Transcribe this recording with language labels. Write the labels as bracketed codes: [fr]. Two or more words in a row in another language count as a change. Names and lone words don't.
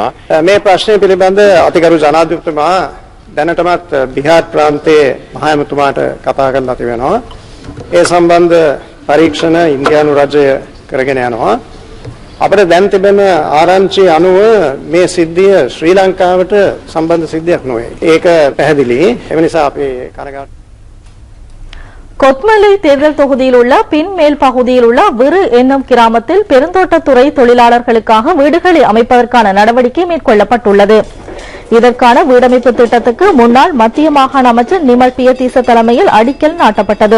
[si] මේ ප්‍රශ්නය පිළිබඳ අතිගරු ජනාධිපතිතුමා දැනටමත් බිහාර් ප්‍රාන්තයේ මහ ඇමතුමාට කතා කරලා තිබෙනවා. ඒ සම්බන්ධ පරීක්ෂණ ඉන්දියානු රජය කරගෙන යනවා. අපිට දැන් තිබෙන ආරංචි අනුව මේ සිද්ධිය ශ්‍රී ලංකාවට සම්බන්ධ සිද්ධියක් නොවේ. ඒක පැහැදිලි. ඒ නිසා අපි කනගාටු. [ta] கொத்மலை தேர்தல் தொகுதியில் உள்ள பின்மேல் பகுதியில் உள்ள விரு என்னும் கிராமத்தில் பெருந்தோட்டத்துறை தொழிலாளர்களுக்காக வீடுகளை அமைப்பதற்கான நடவடிக்கை மேற்கொள்ளப்பட்டுள்ளது. இதற்கான வீடமைப்பு திட்டத்துக்கு முன்னாள் மத்திய மாகாண அமைச்சர் நிமல் பியதீச தலைமையில் அடிக்கல் நாட்டப்பட்டது.